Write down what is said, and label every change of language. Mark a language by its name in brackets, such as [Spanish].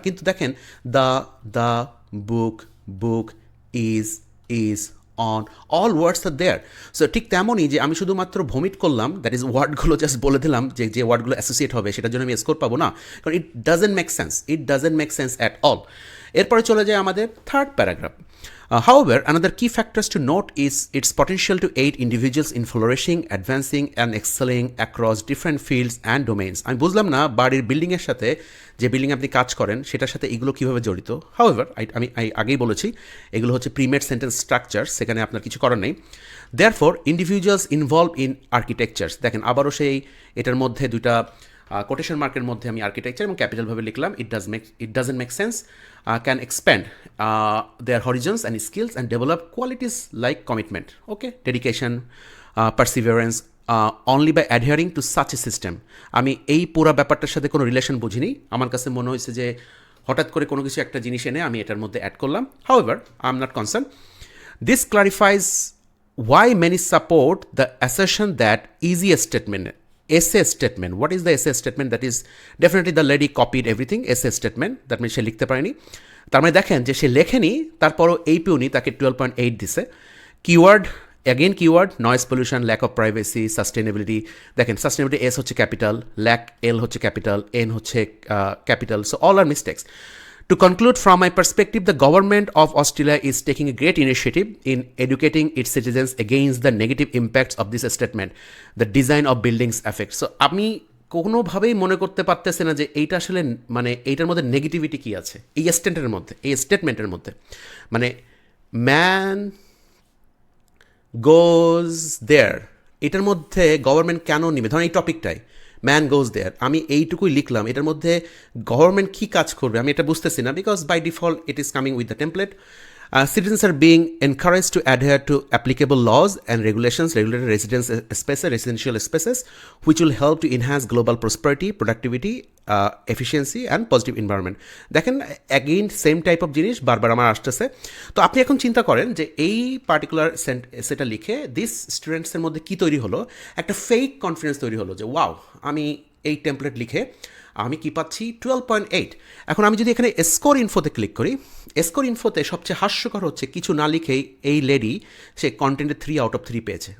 [Bangla] কিন্তু দেখেন [English] The book is on, all words are there. [Bangla] So ঠিক তেমনই যে আমি শুধুমাত্র ভমিট করলাম, দ্যাট ইজ ওয়ার্ডগুলো জাস্ট বলে দিলাম যে যে ওয়ার্ডগুলো অ্যাসোসিয়েট হবে সেটার জন্য আমি স্কোর পাবো না, কারণ [English] It doesn't make sense, it doesn't make sense at all. [Bangla] এরপরে চলে যায় আমাদের third paragraph. [English] However, another key factors to note is its potential to aid individuals in flourishing, advancing and excelling across different fields and domains. [Bangla] আমি বুঝলাম না বাড়ির বিল্ডিংয়ের সাথে, যে বিল্ডিং আপনি কাজ করেন সেটার সাথে এগুলো কীভাবে জড়িত। হাউএভার, আমি আগেই বলেছি এগুলো হচ্ছে প্রিমেড সেন্টেন্স স্ট্রাকচার, সেখানে আপনার কিছু করার নেই। [English] therefore individuals involve in architectures, [Bangla] দেখেন আবারও সেই এটার মধ্যে দুইটা কোটেশন মার্কের মধ্যে আমি আর্কিটেকচার এবং ক্যাপিটালভাবে লিখলাম। [English] It doesn't make sense, can expand their horizons and skills and develop qualities like commitment, okay, dedication, perseverance, only by adhering to such a system. [Bangla] আমি এই পুরো ব্যাপারটার সাথে কোনো রিলেশন বুঝিনি, আমার কাছে মনে হয়েছে যে হঠাৎ করে কোনো কিছু একটা জিনিস এনে আমি এটার মধ্যে অ্যাড করলাম। [English] However, I am not concern. This clarifies why many support the assertion that easy statement, essay statement. What is the essay statement? That is definitely the lady copied everything, essay statement, that means [Bangla] সে লিখতে পারেনি। তার মানে দেখেন যে সে লেখেনি, তারপরও এই পিউনি তাকে 12.8 দিছে। [English] Keyword, again keyword, noise pollution, lack of privacy, sustainability. [Bangla] দেখেন সাস্টেনেবিলিটি এস হচ্ছে ক্যাপিটাল, ল্যাক এল হচ্ছে ক্যাপিটাল, এন হচ্ছে capital, so all আর mistakes. [English] To conclude, from my perspective, the government of Australia is taking a great initiative in educating its citizens against the negative impacts of this statement, the design of buildings effect. [Bangla] So, আমি কোনোভাবেই মনে করতে পারতেছি না যে এইটা আসলে মানে এইটার মধ্যে নেগেটিভিটি কী আছে এই স্টেটমেন্টের মধ্যে, এই স্টেটমেন্টের মধ্যে। মানে ম্যান গোজ দেয়ার, এটার মধ্যে গভর্নমেন্ট কেন নিবে? ধরেন এই টপিকটাই ম্যান গোজ দেয়ার, আমি এইটুকুই লিখলাম, এটার মধ্যে গভর্নমেন্ট কী কাজ করবে আমি এটা বুঝতেছি না, [English] Because by default it is coming with the template. Citizens are being encouraged to adhere to applicable laws and regulations regulated residential spaces, which will help to enhance global prosperity, productivity, efficiency and positive environment. [Bangla] দেখেন again same type of জিনিস বারবার আমার আসতেছে। তো আপনি এখন চিন্তা করেন যে এই পার্টিকুলার সেটা লিখে দিস স্টুডেন্টসের মধ্যে কী তৈরি হলো, একটা ফেক কনফিডেন্স তৈরি হলো যে ওয়াও, আমি এই টেমপ্লেট লিখে আমি কি পাচ্ছি 12.8। এখন আমি যদি এখানে স্কোর ইনফোতে ক্লিক করি, স্কোর ইনফোতে সবচেয়ে হাস্যকর হচ্ছে কিছু না লিখেই এই লেডি সে কন্টেন্টে 3 আউট অফ 3 পেয়েছে।